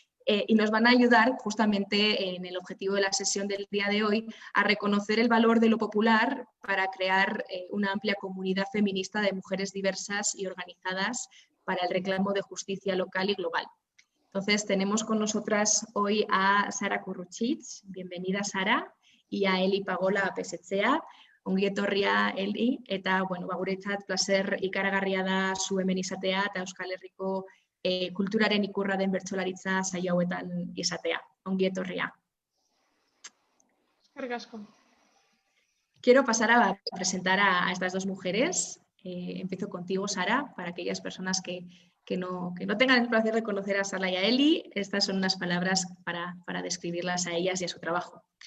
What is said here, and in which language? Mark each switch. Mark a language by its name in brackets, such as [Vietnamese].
[Spanish] y nos van a ayudar justamente en el objetivo de la sesión del día de hoy a reconocer el valor de lo popular para crear una amplia comunidad feminista de mujeres diversas y organizadas para el reclamo de justicia local y global. Entonces, tenemos con nosotras hoy a Sara Curruchitz, bienvenida Sara, y a Eli Pagola Pesetzea. [Basque] Ongi etorria Eli, eta guretzat placer ikaragarria da zu hemen izatea eta Euskal Herriko kulturaren ikurra den bertsolaritza saio hauetan izatea. Ongi etorria. Eskerrik asko. [Spanish] Quiero pasar a presentar a estas dos mujeres. Empiezo contigo, Sara, para aquellas personas que no tengan el placer de conocer a Sara y a Eli. Estas son unas palabras para describirlas a ellas y a su trabajo.